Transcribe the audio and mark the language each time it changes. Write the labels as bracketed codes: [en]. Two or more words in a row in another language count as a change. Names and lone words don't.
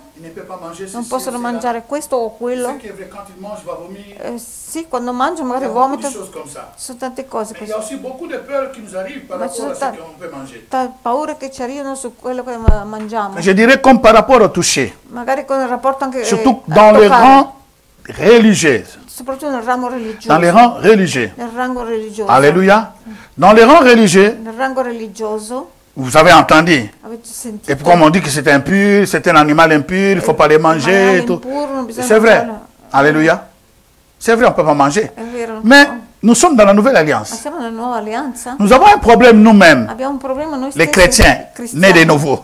[it] Non possono mangiare questo o quello. Sì, quando mangiano magari vomitano. Ci sono tante cose così. Ma ci sono tante paure che ci arrivano su quello che mangiamo. [fr] Je dirais comme par rapport au toucher. [it] Magari con il rapporto anche [fr] surtout dans les rangs religieux. [it] Soprattutto nel rango religioso. [fr] Dans les rangs religieux. [it] Nel rango religioso. [fr] Alléluia. Dans les rangs religieux. [it] Nel rango religioso. [fr] Vous avez entendu. Et puis comme on dit que c'est impur, c'est un animal impur, il ne faut pas les manger. C'est vrai. Alléluia. C'est vrai, on ne peut pas manger. Mais nous sommes dans la nouvelle alliance. Nous avons un problème nous-mêmes, les chrétiens, nés de nouveau.